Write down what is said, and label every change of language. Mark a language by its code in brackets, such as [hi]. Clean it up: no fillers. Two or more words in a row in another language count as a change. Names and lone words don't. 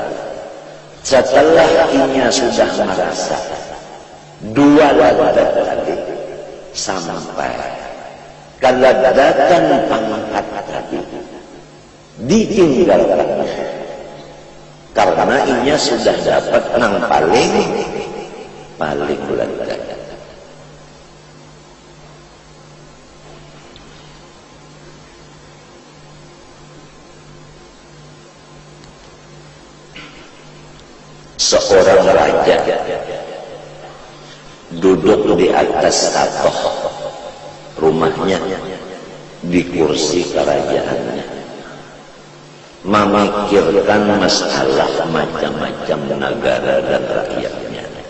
[bjn] Setelah inya sudah merasa dua ladat tadi sampai keladatan pangkat tadi ditinggalkannya, karena inya sudah dapat nang paling ladat. [id] Seorang raja duduk di atas takhta rumahnya, di kursi kerajaannya, memikirkan masalah macam-macam negara dan rakyatnya.